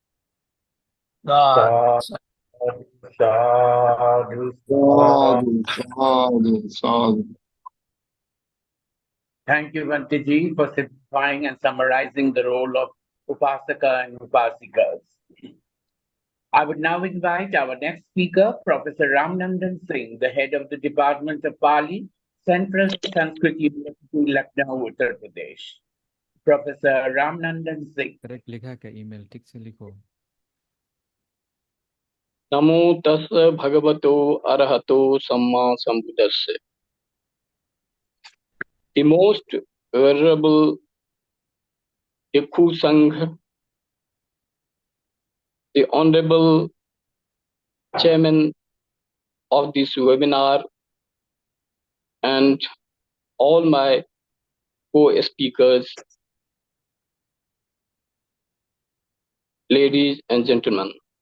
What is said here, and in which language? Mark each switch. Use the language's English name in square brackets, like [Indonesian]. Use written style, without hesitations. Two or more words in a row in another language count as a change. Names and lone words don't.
[English] Thank you, Vantiji, for simplifying and summarizing the role of Upasaka and Upasikas. I would now invite our next speaker, Professor Ramnandan Singh, the head of the Department of Pali, Central Sanskrit University, Lucknow, Uttar Pradesh. Professor Ramnandan Singh. [Hindi] करेक्ट लिखा है क्या ईमेल ठीक से लिखो [Pali] नमो तस् भगवतो अरहतो सम्मा संबुद्धस्से. [English] The most venerable Bhikkhu Sangh, the honorable chairman of this webinar, and all my co-speakers, ladies and gentlemen.